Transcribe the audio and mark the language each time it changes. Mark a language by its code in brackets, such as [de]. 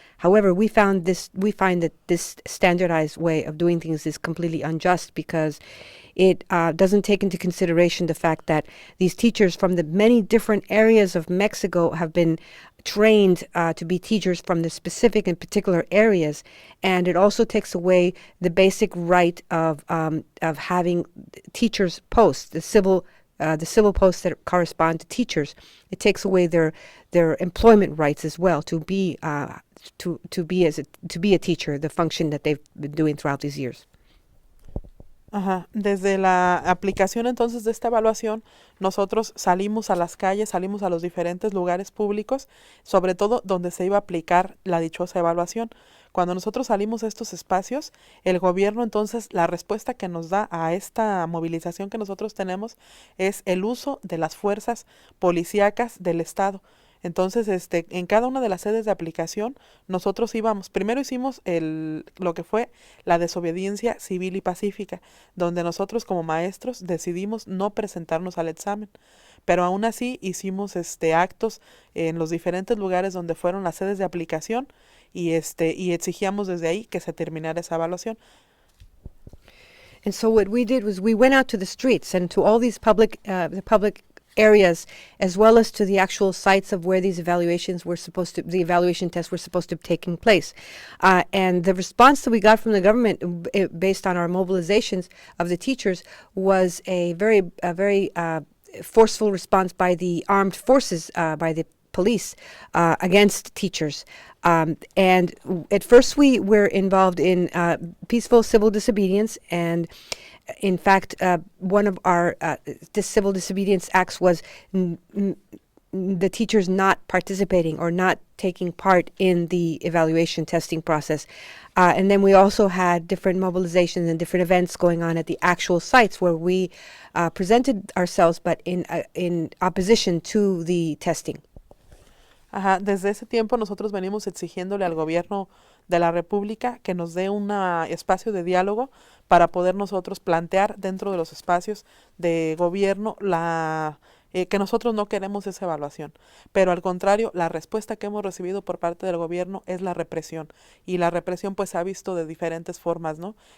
[en] However, we find that this standardized way of doing things is completely unjust because it doesn't take into consideration the fact that these teachers from the many different areas of Mexico have been trained to be teachers from the specific and particular areas, and it also takes away the basic right of having teachers posts, the civil posts that correspond to teachers. It takes away their employment rights as well to be a teacher, the function that they've been doing throughout these years. Ajá. [es] Desde la aplicación entonces de esta evaluación, nosotros salimos a las calles, salimos a los diferentes lugares públicos, sobre todo donde se iba a aplicar la dichosa evaluación. Cuando nosotros salimos a estos espacios, el gobierno entonces, la respuesta que nos da a esta movilización que nosotros tenemos es el uso de las fuerzas policíacas del Estado. Entonces, en cada una de las sedes de aplicación, nosotros primero hicimos lo que fue la desobediencia civil y pacífica, donde nosotros como maestros decidimos no presentarnos al examen. Pero aún así hicimos actos en los diferentes lugares donde fueron las sedes de aplicación y exigíamos desde ahí que se terminara esa evaluación. [en] And so what we did was we went out to the streets and to all these public areas, as well as to the actual sites of where these the evaluation tests were supposed to be taking place. And the response that we got from the government, based on our mobilizations of the teachers, was a very forceful response by the armed forces, by the police, against teachers. And at first we were involved in peaceful civil disobedience, and in fact, one of our civil disobedience acts was the teachers not participating or not taking part in the evaluation testing process. And then we also had different mobilizations and different events going on at the actual sites where we presented ourselves, but in opposition to the testing. [es] Ajá, desde ese tiempo nosotros venimos exigiéndole al gobierno de la República que nos dé un espacio de diálogo para poder nosotros plantear dentro de los espacios de gobierno que nosotros no queremos esa evaluación, pero al contrario, la respuesta que hemos recibido por parte del gobierno es la represión, y la represión pues se ha visto de diferentes formas, ¿no?